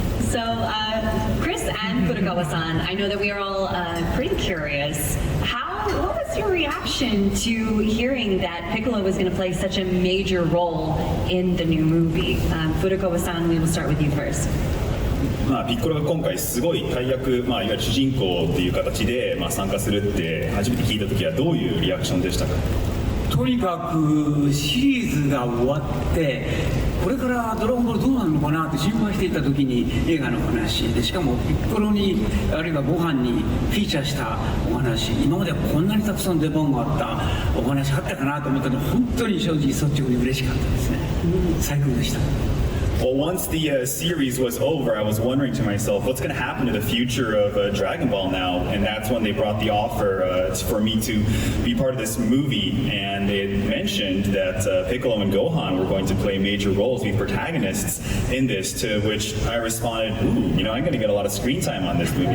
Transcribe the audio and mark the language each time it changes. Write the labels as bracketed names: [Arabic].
[English] So, Chris and Furukawa-san, I know that we are all pretty curious. What was your reaction to hearing that Piccolo was going to play such a major role in the new movie? Furukawa-san, we will start with you first. [Japanese] ピッコロが今回すごい大役、いわゆる主人公っていう形で、参加するって初めて聞いた時はどういうリアクションでしたか？とにかくシリーズが終わってこれからドラゴンボールどうなるのかなって心配していた時に映画の話で、しかもピッコロにあるいはご飯にフィーチャーしたお話、今までこんなにたくさん出番があったお話あったかなと思ったので、本当に正直率直に嬉しかったですね。最高でした。 [English] Well, once the series was over, I was wondering to myself, what's going to happen to the future of Dragon Ball now? And that's when they brought the offer for me to be part of this movie. And they had mentioned that Piccolo and Gohan were going to play major roles, be protagonists in this, to which I responded, ooh, I'm going to get a lot of screen time on this movie.